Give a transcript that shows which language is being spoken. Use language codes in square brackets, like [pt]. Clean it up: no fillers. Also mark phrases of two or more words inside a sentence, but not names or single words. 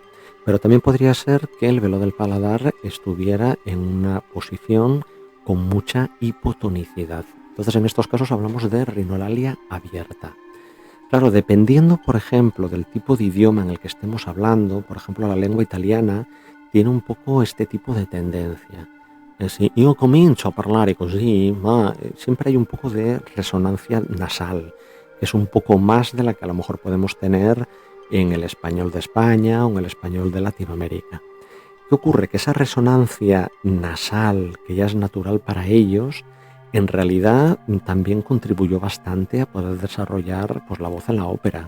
[es] Pero también podría ser que el velo del paladar estuviera en una posición con mucha hipotonicidad. Entonces, en estos casos hablamos de rinolalia abierta. Claro, dependiendo, por ejemplo, del tipo de idioma en el que estemos hablando, por ejemplo, la lengua italiana tiene un poco este tipo de tendencia. [it] Si io comincio a parlare così, ma [es] siempre hay un poco de resonancia nasal, que es un poco más de la que a lo mejor podemos tener en el español de España o en el español de Latinoamérica. ¿Qué ocurre? Que esa resonancia nasal, que ya es natural para ellos, en realidad también contribuyó bastante a poder desarrollar pues, la voz en la ópera.